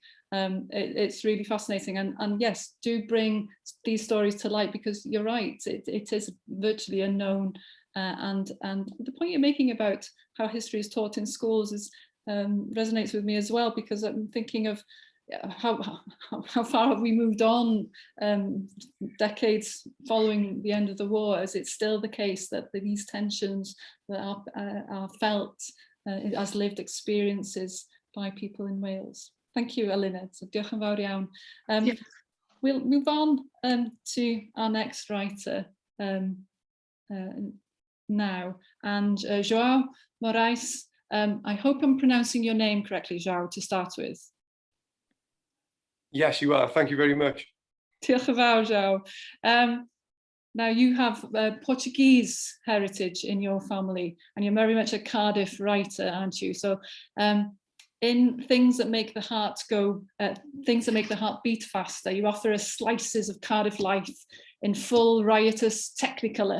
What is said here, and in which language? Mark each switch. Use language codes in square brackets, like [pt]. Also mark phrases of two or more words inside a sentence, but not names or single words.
[en] It's really fascinating, and yes, do bring these stories to light, because you're right, it is virtually unknown, and the point you're making about how history is taught in schools resonates with me as well, because I'm thinking of how far have we moved on decades following the end of the war, as it's still the case that these tensions that are felt as lived experiences by people in Wales. Thank you, [cy] Eluned. Diolch yn fawr iawn. [en] Yes. We'll move on to our next writer now, and Joao Morais. I hope I'm pronouncing your name correctly, Joao, to start with. Yes, you are. Thank you very much. [cy] Diolch yn fawr, Joao. [en] Now, you have Portuguese heritage in your family, and you're very much a Cardiff writer, aren't you? So in Things That Make the Heart Go, Things That Make the Heart Beat Faster, you offer us slices of Cardiff life in full riotous technicolor.